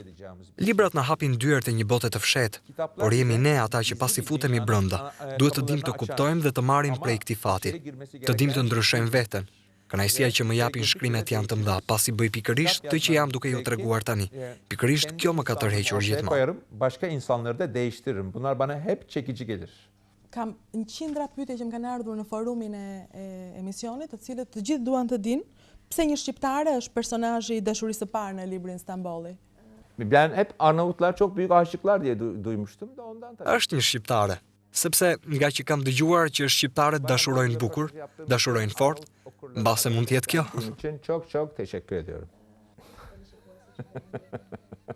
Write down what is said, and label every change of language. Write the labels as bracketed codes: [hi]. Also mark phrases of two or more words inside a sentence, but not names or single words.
[sq] Librat na hapin dyert e një bote të fshehtë, por jemi ne ata që pasi futemi brenda, duhet të dim të kuptojmë dhe të marrim prej këtij fati, të dim të ndryshojmë veten. Kënaqësia që më japin shkrimet janë të mëdha, pasi bëj pikërisht të që jam duke ju treguar tani. Pikërisht kjo më ka tërhequr gjithmonë. [tr] Başka insanları da değiştiririm. Bunlar bana hep çekici gelir. [sq] Kam një qindra pyetje që më kanë ardhur në forumin e emisionit, të cilët të gjithë duan të dinë pse një shqiptare është personazhi i dashurisë së parë në librin Stambolli. [tr] Ben hep Arnavutlar çok büyük aşıklar diye duymuştum da ondan tabii. [sq] Është një shqiptare, sepse nga që kam dëgjuar që shqiptarët dashurojnë bukur, dashurojnë fort, mbase mund të jetë kjo. [tr] Bunun için çok teşekkür ediyorum.